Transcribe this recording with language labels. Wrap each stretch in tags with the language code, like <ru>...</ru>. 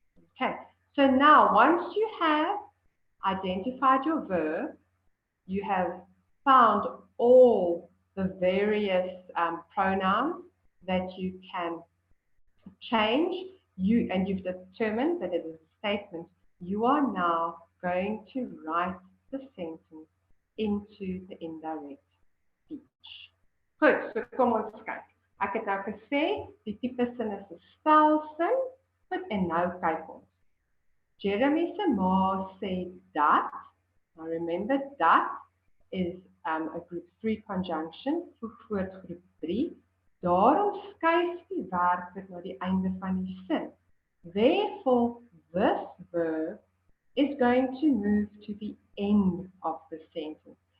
<en>Okay, so now once you have identified your verb, you have found all the various pronouns that you can change, and you've determined that it is a statement, you are now going to write the sentence into the indirect speech.</en> <af>Goed, so kom ons kyk. Ek het nou gesê, die tipe sin is 'n stelsin, en nou kyk ons. Jeremy se ma sê dat.</af> <en>Now remember, that is a group 3 conjunction,</en> <af>voor groep 3. Daarom skuif die werkwoord na die einde van die sin.</af> <en>Therefore, this verb is going to move to the end of the sentence.</en>